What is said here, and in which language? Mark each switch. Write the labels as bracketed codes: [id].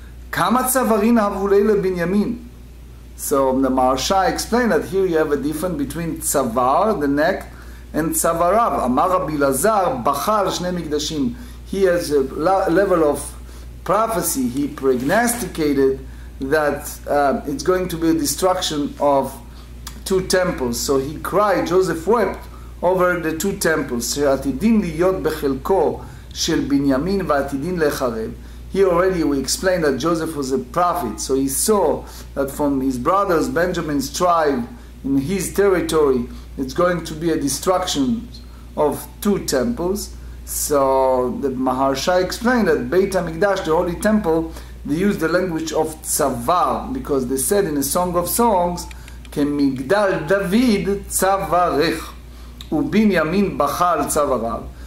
[he] Kama tzavarin havulei leBinyamin. [en] So the Maharsha explained that here you have a difference between tzavar, the neck, and tzavarav. [he] Amar Rabbi Lazar, bachal shnei mikdashim. [en] He has a level of prophecy. He prognosticated that it's going to be a destruction of 2 temples. So he cried, Joseph wept over the 2 temples. [he] שעתידין להיות בחלקו של בנימין ועתידין לחרב. [en] Here already we explained that Joseph was a prophet. So he saw that from his brothers, Benjamin's tribe, in his territory, it's going to be a destruction of 2 temples. So the Maharsha explained that Beit HaMikdash, the Holy Temple, they used the language of tzavar, because they said in a Song of Songs, [he] Kemigdal David tzavarech, uBinyamin bachal tzavarav.